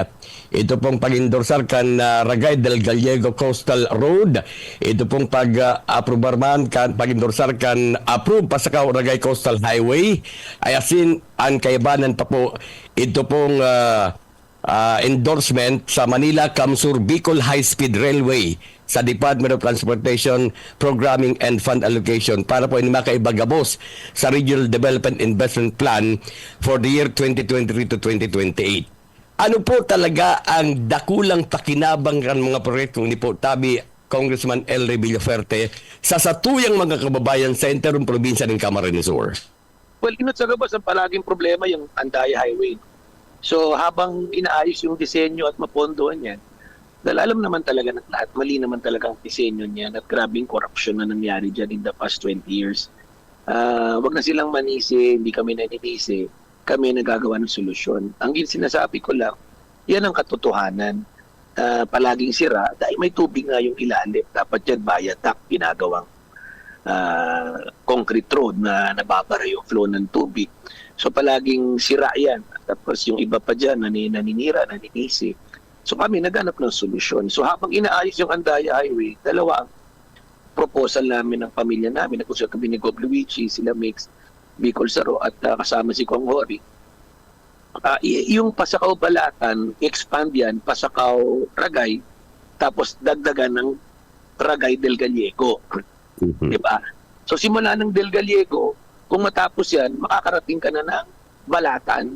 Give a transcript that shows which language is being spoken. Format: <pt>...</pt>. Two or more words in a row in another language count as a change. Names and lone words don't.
<bik>Ito pong pag-endorsar kan Ragay del Gallego Coastal Road. Ito pong pag-aprobarman kan pag-endorsar kan approve Pasakaw Ragay Coastal Highway. Ayasin ang kaibanan pa po ito pong endorsement sa Manila Camsur Bicol High Speed Railway sa Department of Transportation Programming and Fund Allocation para po ini makaibagabos sa Regional Development Investment Plan</bik> <en>for the year</en> <bik>2023 to 2028. Ano po talaga ang dakulang pakinabang kan mga proyektong ni po Tabi Congressman El Rey Villaferte sa satuyang mga kababayan sa enterong probinsya ng Camarines Sur? Well, inot sa gabas ang palaging problema yung Andaya Highway.</bik> <tl>So habang inaayos yung disenyo at mapondohan yan, dahil alam naman talaga ng lahat, mali naman talaga ang disenyo niyan at grabing corruption na nangyari dyan</tl> <en>in the past 20 years.</en> <tl>Wag na silang manisi, hindi kami naninisi, kami nagagawa ng solusyon. Ang sinasabi ko lang, yan ang katotohanan. Palaging sira, dahil may tubig nga yung ilalim. Dapat yan viaduct, ginagawang</tl> <en>concrete road</en> <tl>na nababara yung flow ng tubig. So palaging sira yan. Tapos yung iba pa dyan, naninira, naninisi. So kami naghanap ng solusyon. So habang inaayos yung Andaya Highway, dalawa ang proposal namin ng pamilya namin. Nag-usap kami ni Gob Luigi, sila Mix, Bicol Saro at kasama si Kong Hori. yung Pasakaw-Balatan, expand yan, Pasakaw-Ragay, tapos dagdagan ng Ragay del Gallego. Di ba? So simula ng Del Gallego, kung matapos yan, makakarating ka na ng Balatan.</tl>